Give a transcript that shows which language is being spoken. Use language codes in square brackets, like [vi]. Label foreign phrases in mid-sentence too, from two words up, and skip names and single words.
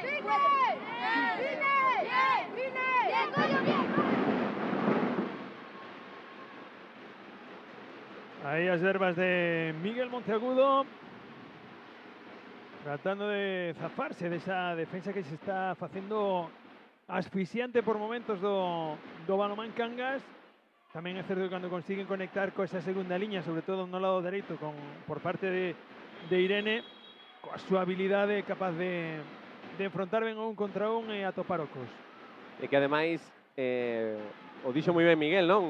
[es] Ahí las verbas de Miguel Monteagudo, tratando de zafarse de esa defensa que se está haciendo asfixiante por momentos do Balonmán Cangas. [gl] Tamén é certo que cando consiguen conectar con esa segunda liña, sobre todo no lado dereito, por parte de Irene, coa súa habilidade capaz de enfrontar ben un contra un e atopar ocos. E que ademais, o dixo moi ben Miguel, non?